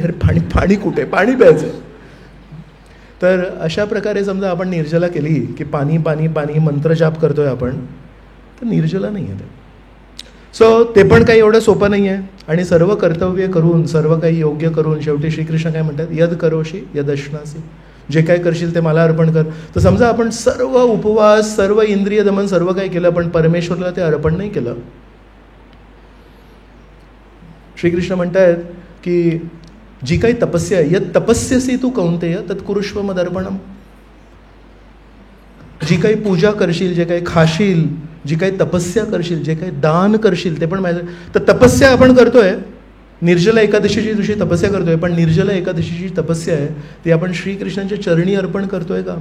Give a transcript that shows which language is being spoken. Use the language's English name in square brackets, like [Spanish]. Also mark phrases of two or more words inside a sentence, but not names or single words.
[Marathi] अरे पाणी पाणी कुठे? पाणी प्यायचं. तर अशा प्रकारे समजा आपण निर्जला केली की पाणी पाणी पाणी मंत्रजाप करतोय आपण, तर निर्जला नाही आहे. सो ते पण काही एवढं सोपं नाही आहे. आणि सर्व कर्तव्य करून, सर्व काही योग्य करून शेवटी श्रीकृष्ण काय म्हणतात? [Sanskrit] यद करोशी यदश्नासी. [Marathi] जे काय करशील ते मला अर्पण कर. तर समजा आपण सर्व उपवास, सर्व इंद्रिय दमन, सर्व काही केलं, पण परमेश्वरला ते अर्पण नाही केलं. श्रीकृष्ण म्हणतायत की जी काही तपस्या आहे, [Sanskrit] यत तपस्यसी तू कौंतेय तत्कुरुष्व मदर्पणम. [Marathi] जी काही पूजा करशील, जे काही खाशील, जी काही तपस्या करशील, जे काही दान करशील, ते पण माझं. तर तपस्या आपण करतोय, निर्जला एकादशीची दिवशी तपस्या करतोय, पण निर्जला एकादशीची तपस्या आहे ती आपण श्रीकृष्णांच्या चरणी अर्पण करतोय का?